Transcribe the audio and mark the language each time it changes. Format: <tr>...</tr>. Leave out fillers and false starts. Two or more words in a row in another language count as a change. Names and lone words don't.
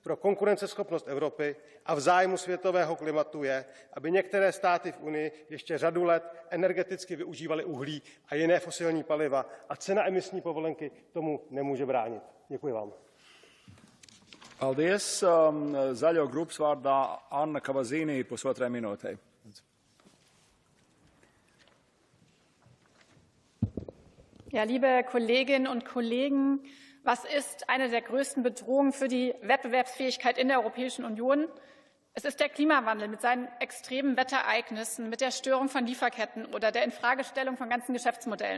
<cs>pro konkurenceschopnost Evropy a v zájmu světového klimatu je, aby některé státy v Unii ještě řadu let energeticky využívaly uhlí a jiné fosilní paliva a cena emisní povolenky tomu nemůže bránit. Děkuji vám.</cs> <lv>Paldies. Zaļo grupas vārdā Anna Kavazīnī, pusotrai minūtei.</lv> <de>Ja, liebe Kolleginnen und Kollegen, was ist eine der größten Bedrohungen für die Wettbewerbsfähigkeit in der Europäischen Union? Es ist der Klimawandel mit seinen extremen Wetterereignissen, mit der Störung von Lieferketten oder der Infragestellung von ganzen Geschäftsmodellen.</de>